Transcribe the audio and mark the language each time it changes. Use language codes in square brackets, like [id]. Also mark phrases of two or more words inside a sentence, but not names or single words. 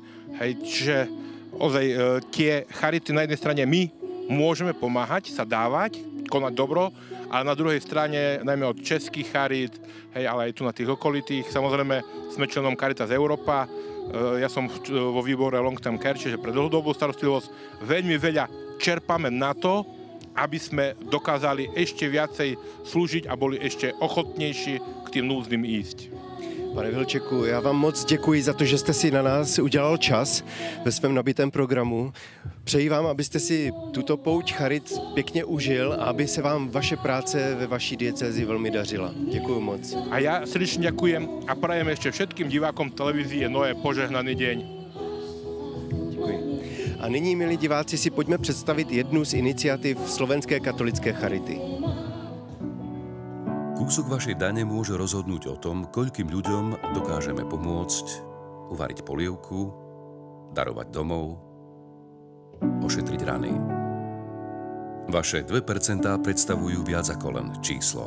[sk] Čiže ozaj tie charity na jednej strane my môžeme pomáhať, sa dávať, konať dobro, ale na druhej strane, najmä od českých charit, ale aj tu na tých okolitých, samozrejme sme členom Caritas Európa, ja som vo výbore [en] Long Term Care, [sk] čiže pre dlhodobú starostlivosť, veľmi veľa čerpame na to, aby sme dokázali ešte viacej slúžiť a boli ešte ochotnější k tým núdznym ísť. [cs] Pane Vilčeku, já vám moc děkuji za to, že jste si na nás udělal čas ve svém nabitém programu. Přeji vám, abyste si tuto pouť charit pěkně užil a aby se vám vaše práce ve vaší diecézi velmi dařila. Děkuji moc. [sk] A ja srdečne ďakujem a prajem ešte všetkým divákom televízie Noé požehnaný deň. [cs] A nyní, milí diváci, si pojďme představit jednu z iniciativ Slovenské katolické charity. [sk] Kúsok vašej dane môže rozhodnúť o tom, koľkým ľuďom dokážeme pomôcť, uvariť polievku, darovať domov, ošetriť rany. Vaše 2% predstavujú viac ako len číslo.